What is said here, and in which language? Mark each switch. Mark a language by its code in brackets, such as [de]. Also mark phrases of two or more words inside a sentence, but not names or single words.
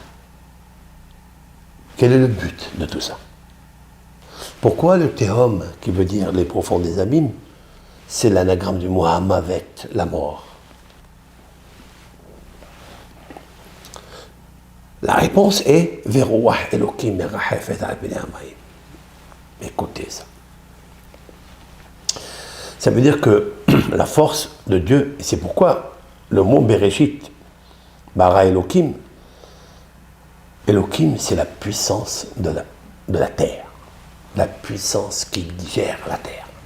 [fr] Quel est le but de tout ça? Pourquoi le théum, qui veut dire les profonds des abîmes, c'est l'anagramme du mot Hamavet, la mort? La réponse est [he] ורוח אלוקים מרחפת על פני המים. [fr] Écoutez ça. Ça veut dire que la force de Dieu, et c'est pourquoi le mot Bereshit, [he] ברא אלוקים, אלוקים, [fr] c'est la puissance de la terre, la puissance qui gère la terre.